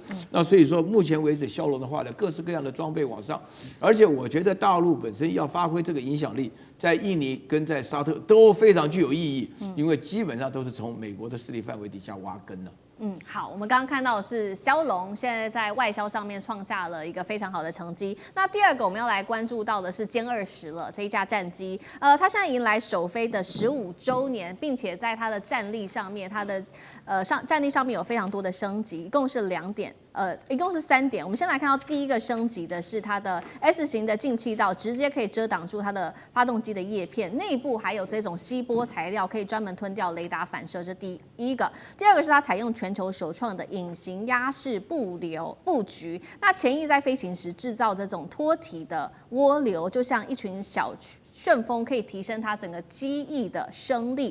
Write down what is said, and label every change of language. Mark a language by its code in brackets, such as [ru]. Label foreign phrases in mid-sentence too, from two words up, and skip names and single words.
[zh] 那所以說，目前為止，梟龍的話呢，各式各樣的裝備往上，而且我覺得大陸本身要發揮這個影響力，在印尼跟在沙特都非常具有意義，因為基本上都是從美國的勢力範圍底下挖根了。好，我們剛剛看到的是梟龍現在在外銷上面創下了一個非常好的成績。那第二個我們要來關注到的是殲20了，這一架戰機，它現在迎來首飛的15週年，並且在它的戰力上面，它的戰力上面有非常多的升級，一共是2點。一共是3點。我們先來看到第一個升級的是它的 S 型的進氣道，直接可以遮擋住它的發動機的葉片，內部還有這種吸波材料，可以專門吞掉雷達反射，這是第一個。第二個是它採用全球首創的隱形壓式布局，那潛翼在飛行時製造這種脫體的渦流，就像一群小旋風，可以提升它整個機翼的升力。